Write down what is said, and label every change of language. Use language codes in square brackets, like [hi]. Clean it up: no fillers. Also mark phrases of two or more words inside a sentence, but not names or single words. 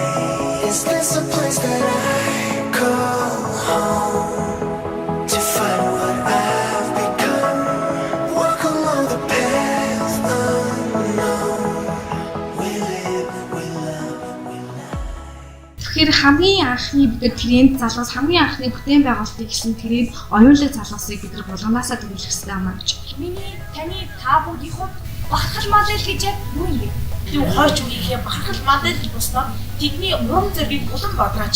[en] Is this a place that I call home to find what I've become? Walk along the path unknown. We live, we love, we lie. [mn] Тэгэхээр хамгийн анхны бид нар клиент залуус хамгийн анхны бүтээн байгуулалтыг гэсэн тэрийг оюунлаг залуусыг бид нар булганаасаа төлөвлөх хэрэгтэй юм аа гэж. Таны та бүхний хувьд бахархал модель гэж яг юу юм? Юу хойч үеийнхээ бахархал модель гэж босноо тэдний урам зориг улам бодрооч.